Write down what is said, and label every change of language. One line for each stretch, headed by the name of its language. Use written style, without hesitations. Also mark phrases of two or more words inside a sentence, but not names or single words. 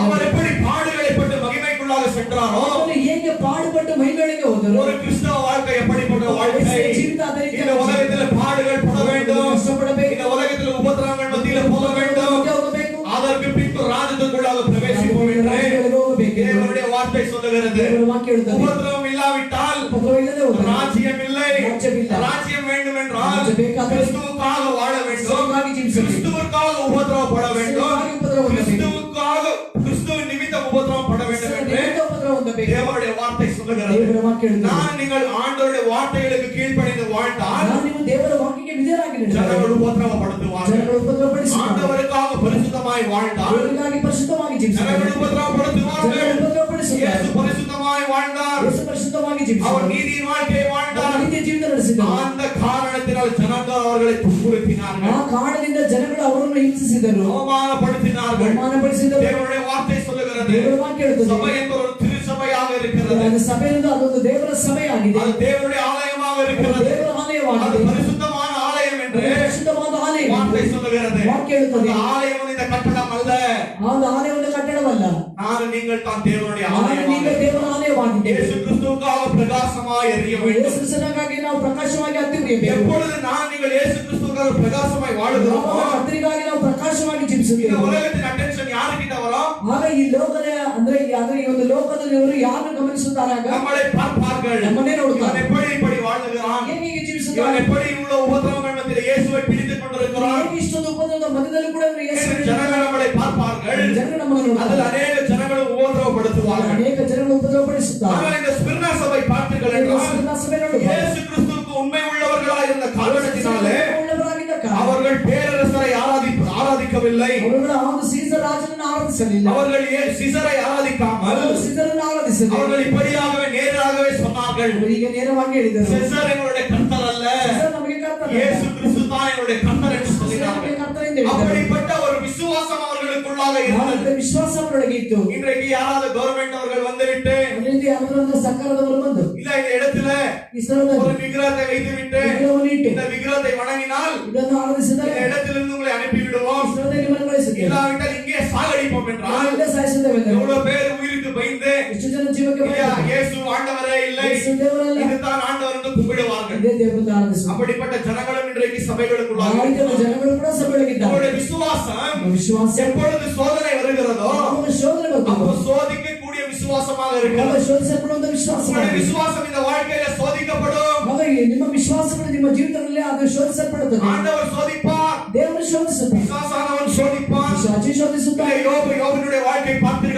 Tamil: அவர் எப்படி பாடுகளை பட்டு மகிமைக்குள்ளாக சென்றாரோ,
Kannada: ಅವರು ಹೇಗೆ ಪಾಡುಪಟ್ಟು ಮೈಗಳಿಗೆ ಹೋದರು,
Tamil: ஒரு கிறிஸ்தவ வாழ்க்கை எப்படிப்பட்ட வாழ்க்கை?
Kannada: ಜೀವಿತ ಅದೇ ರೀತಿ
Tamil: இந்த உலகத்தில பாடுகள் பட வேண்டும்.
Kannada: ಕಷ್ಟಪಡಬೇಕು.
Tamil: இந்த உலகத்தில உபத்திரவங்கள் மத்தியில போக வேண்டும்.
Kannada: ಮುಂದೆ ಹೋಗಬೇಕು.
Tamil: அதற்கு பின்பு ராஜ்யத்துக்குள்ளாக பிரவேசிப்போம் என்று
Kannada: ರಾಜ್ಯಗಳಿಗೆ ಹೋಗಬೇಕು.
Tamil: தேவனுடைய வார்த்தை சொல்லுகிறது.
Kannada: ದೇವರ ವಾಕ್ಯ ಹೇಳುತ್ತದೆ.
Tamil: உபத்திரவம் இல்லாவிட்டால்
Kannada: ಉಪದ್ರವವಿಲ್ಲದೆ ಹೋದರೆ
Tamil: ராஜ்யம் இல்லை.
Kannada: ರಾಜ್ಯವಿಲ್ಲ.
Tamil: ராஜ்யம் வேண்டும் என்றால்
Kannada: ರಾಜ್ಯ ಬೇಕಾದರೆ
Tamil: கிறிஸ்துவுக்காக வாழ வேண்டும்.
Kannada: ಕ್ರಿಸ್ತನಿಗಾಗಿ ಜೀವಿಸಬೇಕು.
Tamil: கிறிஸ்துவுக்காக உபத்திரவப்பட வேண்டும்.
Kannada: ಕ್ರಿಸ್ತನಿಗಾಗಿ ಉಪದ್ರವ ಹೊಂದಬೇಕು.
Tamil: கிறிஸ்துவின் நிமித்தம் உபத்திரவப்பட வேண்டும் என்று
Kannada: ನಿಮಿತ್ತ ಉಪದ್ರವ ಹೊಂದಬೇಕು.
Tamil: தேவனுடைய வார்த்தை சொல்லுகிறது.
Kannada: ದೇವರ ವಾಕ್ಯ ಹೇಳುತ್ತದೆ.
Tamil: நான் நீங்கள் ஆண்டவருடைய வார்த்தைகளுக்கு கீழ்ப்படிந்து வாழ்ந்தால்
Kannada: ನಾವು ನೀವು ದೇವರ ವಾಕ್ಯಕ್ಕೆ ವಿಧೇಯರಾಗಿ ನಡೆದರೆ
Tamil: ஜனங்கள் உபத்திரவப்படுத்துவார்கள்.
Kannada: ಜನಗಳು ಉಪದ್ರವಪಡಿಸುತ್ತಾರೆ.
Tamil: ஆண்டவருக்காக பரிசுத்தமாய் வாழ்ந்தால்
Kannada: ದೇವರಿಗಾಗಿ ಪರಿಶುದ್ಧವಾಗಿ ಜೀವಿಸುತ್ತಾರೆ.
Tamil: ஜனங்கள் உபத்திரவப்படுத்துவார்கள்.
Kannada: ಜನಗಳು ಉಪದ್ರವಪಡಿಸುತ್ತಾರೆ.
Tamil: இயேசு பரிசுத்தமாய் வாழ்ந்தார்.
Kannada: ಯೇಸು ಪರಿಶುದ್ಧವಾಗಿ
Tamil: அவர்
Kannada: ಜೀವಿಸಿದರು.
Tamil: நீதியின் வாழ்க்கையை
Kannada: ಅವರು
Tamil: வாழ்ந்தார்.
Kannada: ನಿತ್ಯ ಜೀವಿತ ನಡೆಸಿದರು.
Tamil: அந்த காரணத்தினால் ஜனங்கள் அவர்களை துன்புறுத்தினார்கள்,
Kannada: ಆ ಕಾರಣದಿಂದ ಜನಗಳು ಅವರನ್ನು ಹಿಂಸಿಸಿದರು,
Tamil: அவமானப்படுத்தினார்கள்.
Kannada: ಅವಮಾನಪಡಿಸಿದರು.
Tamil: தேவனுடைய வார்த்தை சொல்லுகிறது,
Kannada: ದೇವರ ವಾಕ್ಯ ಹೇಳುತ್ತದೆ.
Tamil: சபை என்பது ஒரு திருச்சபையாக இருக்கிறது.
Kannada: ಅದು ಸಭೆಯಿಂದ ಅದೊಂದು ದೇವರ ಸಭೆಯಾಗಿದೆ.
Tamil: அது தேவனுடைய ஆலயமாக
Kannada: ಅದು
Tamil: இருக்கிறது.
Kannada: ದೇವರ
Tamil: அது
Kannada: ಆಲಯವಾಗಿದೆ.
Tamil: பரிசுத்தமான ஆலயம் என்று
Kannada: ಪರಿಶುದ್ಧವಾದ ಆಲಯ
Tamil: வார்த்தை சொல்லுகிறது.
Kannada: ವಾಕ್ಯ ಹೇಳುತ್ತದೆ.
Tamil: அந்த ஆலயம் இந்த கட்டடம் அல்ல,
Kannada: ಆ ಆಲಯವನ್ನು ಕಟ್ಟಡವಲ್ಲ,
Tamil: நான் நீங்கள் தான் தேவனுடைய
Kannada: ನಾನು ನೀವು
Tamil: ஆலயம்.
Kannada: ದೇವರ ಆಲಯವಾಗಿದ್ದೇವೆ.
Tamil: இயேசு கிறிஸ்துவுக்காக பிரகாசமாய் எரிய
Kannada: ಯೇಸು
Tamil: வேண்டும்.
Kannada: ಕ್ರಿಸ್ತನಿಗಾಗಿ ನಾವು ಪ್ರಕಾಶವಾಗಿ ಹತ್ತಿ ಉರಿಯಬೇಕು.
Tamil: எப்பொழுது நான் நீங்கள் இயேசு கிறிஸ்துவுக்காக பிரகாசமாய் வாழுகிறோமோ,
Kannada: ಕರ್ತನಿಗಾಗಿ ನಾವು ಪ್ರಕಾಶವಾಗಿ
Tamil: இந்த
Kannada: ಜೀವಿಸುತ್ತೇವೆ.
Tamil: உலகத்தின் அட்டென்ஷன் யாருக்கிட்ட வரும்?
Kannada: ಆಗ ಈ ಲೋಕದ ಅಂದ್ರೆ ಈ ಒಂದು ಲೋಕದಲ್ಲಿವರು ಯಾರನ್ನು ಗಮನಿಸುತ್ತಾರೆ, ಆಗ
Tamil: நம்மளை பார்ப்பார்கள்.
Kannada: ನಮ್ಮನ್ನೇ ನೋಡುತ್ತಾರೆ.
Tamil: இவன் எப்படி இப்படி வாழ்கிறான்?
Kannada: ಹೇಗೆ
Tamil: இவன்
Kannada: ಜೀವಿಸುತ್ತಾರೆ,
Tamil: எப்படி இவ்வளவு உபத்திரவங்கள் மத்தியிலே இயேசுவை பிடித்துக் கொண்டிருக்கிறான்?
Kannada: ಹೇಗೆ ಇಷ್ಟೊಂದು ಉಪದ್ರವದ ಮಧ್ಯದಲ್ಲಿ ಕೂಡ ಇವರು ಯೇಸುವನ್ನು
Tamil: ஜனங்கள் நம்மளை பார்ப்பார்கள்.
Kannada: ಜನರು ನಮ್ಮನ್ನು
Tamil: அதில்
Kannada: ನೋಡುತ್ತಾರೆ.
Tamil: அநேக ஜனங்களும் உபத்திரவப்படுத்துவார்கள். படுத்துகிறார்கள்
Kannada: ಅನೇಕ ಜನಗಳು ಉಪದ್ರವಪಡಿಸುತ್ತಾರೆ.
Tamil: ஆனால் இந்த ஸ்மிர்னா சபை பார்த்தீர்கள் என்றால் இயேசு கிறிஸ்துவுக்கு உண்மை உள்ளவர்களாக இருந்த காரணத்தினாலே
Kannada: ಉಳ್ಳವರಾಗಿದ್ದ ಕಾರಣ
Tamil: அவர்கள் பேரரசரை ஆராதிக்கவில்லை.
Kannada: ಅವರುಗಳು ಆ ಸೀಸರ್ ರಾಜನನ್ನು ಆರಾಧಿಸಲಿಲ್ಲ.
Tamil: அவர்கள் சீசரை ஆராதிக்காமல்
Kannada: ಸೀಸರನ್ನು ಆರಾಧಿಸಲಿಲ್ಲ.
Tamil: அவர்கள் இப்படியாகவே நேராகவே சொன்னார்கள்,
Kannada: ಅವರಿಗೆ ನೇರವಾಗಿ ಹೇಳಿದರು,
Tamil: சீசர் எங்களுடைய கர்த்தர் அல்ல,
Kannada: ಸೀಸರ್ ನಮಗೆ ಕರ್ತನ,
Tamil: இயேசு கிறிஸ்து தான் எங்களுடைய கர்த்தர் என்று
Kannada: ನಮಗೆ
Tamil: சொல்லினார்கள்.
Kannada: ಕರ್ತನ ಎಂದು ಹೇಳಿದರು.
Tamil: அப்படிப்பட்ட ஒரு விசுவாசம் அவர்களுக்குள்ளாக இருந்தது.
Kannada: அந்த ವಿಶ್ವಾಸ ಅವರೊಳಗೆ ಇತ್ತು.
Tamil: இன்றைக்கு யாராவது கவர்மெண்ட் அவர்கள் வந்துவிட்டு
Kannada: ಅದರಿಂದ ಯಾರಾದರೂ ಸರ್ಕಾರದವರು ಬಂದು
Tamil: இல்ல இந்த இடத்துல
Kannada: ಈ ಸ್ಥಳದಲ್ಲಿ
Tamil: ஒரு விக்கிரகத்தை வைத்துவிட்டு
Kannada: ವಿಗ್ರಹವನ್ನು ಇಟ್ಟು
Tamil: இந்த விக்கிரகத்தை வணங்கினால்
Kannada: ಇದನ್ನು ಆರಾಧಿಸಿದರೆ
Tamil: இந்த இடத்திலிருந்து உங்களை அனுப்பி விடுவோம்,
Kannada: ಈ ಸ್ಥಳದಲ್ಲಿ ನಿಮ್ಮನ್ನು ಕಳಿಸುತ್ತೇವೆ,
Tamil: இல்லாவிட்டால் இங்கே சாகடிப்போம் என்றால்
Kannada: ಇಲ್ಲೇ ಸಾಯಿಸುತ್ತೇವೆ ಎಂದರು.
Tamil: எவ்வளவு பேர் உயிருக்கு பயந்து
Kannada: ಎಷ್ಟು ಜನ ಜೀವಕ್ಕೆ
Tamil: ஐயா,
Kannada: ಭಯಪಟ್ಟು
Tamil: இயேசு ஆண்டவரே இல்லை,
Kannada: ಯೇಸು ದೇವರಲ್ಲ,
Tamil: இதுதான் ஆண்டவர் என்று கும்பிடுவார்கள்.
Kannada: ಇದೇ ದೇವರನ್ನು ಆರಾಧಿಸುತ್ತಾರೆ.
Tamil: அப்படிப்பட்ட ஜனங்களும் இன்றைக்கு சபைகளுக்குள்ளாக
Kannada: ಆಯ್ಕೆಯ ಜನಗಳು ಕೂಡ ಸಭೆಯೊಳಗಿದ್ದಾರೆ.
Tamil: அவருடைய விசுவாசம்
Kannada: ವಿಶ್ವಾಸ
Tamil: எப்பொழுது சோதனை வருகிறதோ
Kannada: ಅವರ ಶೋಧನೆ
Tamil: அப்போ
Kannada: ಬರ್ತದೆ.
Tamil: சோதிக்கக்கூடிய விசுவாசமாக
Kannada: ಅವರ
Tamil: இருக்கிறது.
Kannada: ಶೋಧಿಸಲ್ಪಡುವಂತ ವಿಶ್ವಾಸ
Tamil: உங்களுடைய
Kannada: ಮಾಡಿ.
Tamil: விசுவாசம் இந்த வாழ்க்கையில சோதிக்கப்படும்.
Kannada: ಹಾಗಾಗಿ ನಿಮ್ಮ ವಿಶ್ವಾಸಗಳು ನಿಮ್ಮ ಜೀವಿತದಲ್ಲಿ ಅದು ಶೋಧಿಸಲ್ಪಡುತ್ತದೆ.
Tamil: ஆண்டவர் சோதிப்பார்,
Kannada: ದೇವರು ಶೋಧಿಸುತ್ತಾರೆ,
Tamil: பிசாசானவன் சோதிப்பான்.
Kannada: ಪಿಶಾಚಿ ಶೋಧಿಸುತ್ತಾರೆ.
Tamil: யோபுடைய வாழ்க்கை பார்த்தீர்கள்